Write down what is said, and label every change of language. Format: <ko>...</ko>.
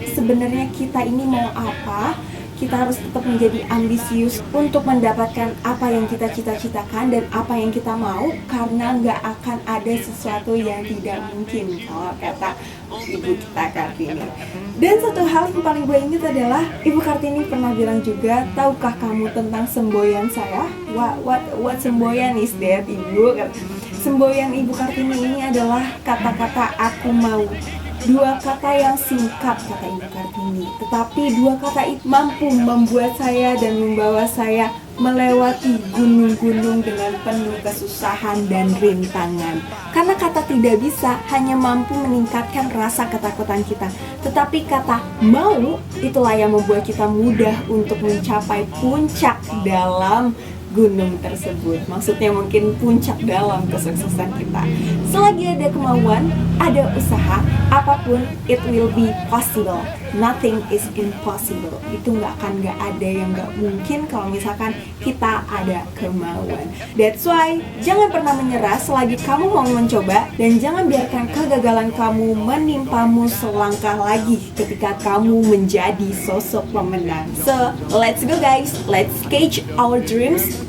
<id>Sebenarnya kita ini mau apa? Kita harus tetap menjadi ambisius untuk mendapatkan apa yang kita cita-citakan dan apa yang kita mau, karena nggak akan ada sesuatu yang tidak mungkin kalau kata Ibu kita Kartini. Dan satu hal yang paling gue ingat adalah Ibu Kartini pernah bilang juga, tahukah kamu tentang semboyan saya?</id> <en>What semboyan is that, Ibu?</en> <id>Semboyan Ibu Kartini ini adalah kata-kata aku mau. Dua kata yang singkat, kata Ibu Kartini, tetapi dua kata itu mampu membuat saya dan membawa saya melewati gunung-gunung dengan penuh kesusahan dan rintangan. Karena kata tidak bisa hanya mampu meningkatkan rasa ketakutan kita, tetapi kata mau itulah yang membuat kita mudah untuk mencapai puncak dalam gunung tersebut. Maksudnya mungkin puncak dalam kesuksesan kita. Selagi ada kemauan, ada usaha, apapun</id> <en>it will be possible. Nothing is impossible.</en> <id>Itu nggak ada yang nggak mungkin kalau misalkan kita ada kemauan.</id> <en>That's why</en> <id>jangan pernah menyerah selagi kamu mau mencoba, dan jangan biarkan kegagalan kamu menimpamu selangkah lagi ketika kamu menjadi sosok pemenang.</id> <en>So let's go guys, let's catch our dreams.</en>